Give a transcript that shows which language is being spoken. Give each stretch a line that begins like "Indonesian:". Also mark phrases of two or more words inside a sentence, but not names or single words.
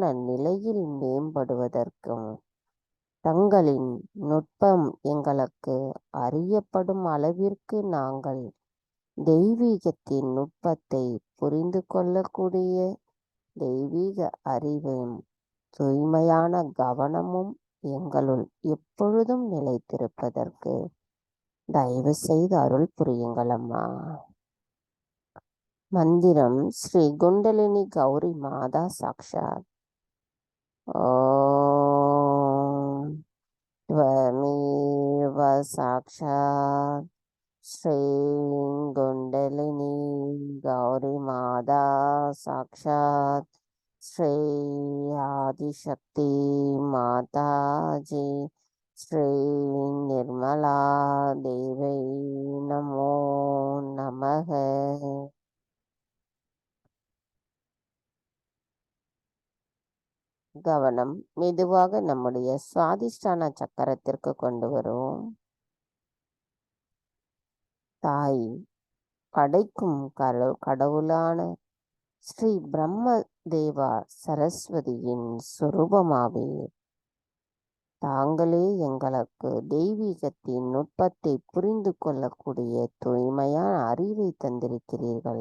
Tamil: நிலையில் மேம்படுவதற்கும் தங்களின் நுட்பம் எங்களுக்கு அறியப்படும் அளவிற்கு நாங்கள் தெய்வீகத்தின் நுட்பத்தை புரிந்து கொள்ளக்கூடிய தெய்வீக அறிவும் தூய்மையான கவனமும் எங்களுள் எப்பொழுதும் நிலைத்திருப்பதற்கு தயவு செய்து அருள் புரியுங்கள் அம்மா. மந்திரம் ஸ்ரீ குண்டலினி கௌரி மாதா சாக்ஷாத்.
Sanskrit: ஓம் त्वमेव साक्षात् श्री कुंडलिनी गौरी माता साक्षात् श्री आदिशक्ति माता जी श्री निर्मला देवी नमो नमः.
Tamil: கவனம் மெதுவாக நம்முடைய சுவாதிஷ்டான சக்கரத்திற்கு கொண்டு வருவோம். தாய் படைக்கும் கடவுளான ஸ்ரீ பிரம்ம தேவா சரஸ்வதியின் சுரூபமாவே தாங்களே எங்களுக்கு தெய்வீகத்தின் நுட்பத்தை புரிந்து கொள்ளக்கூடிய தூய்மையான அறிவை தந்திருக்கிறீர்கள்.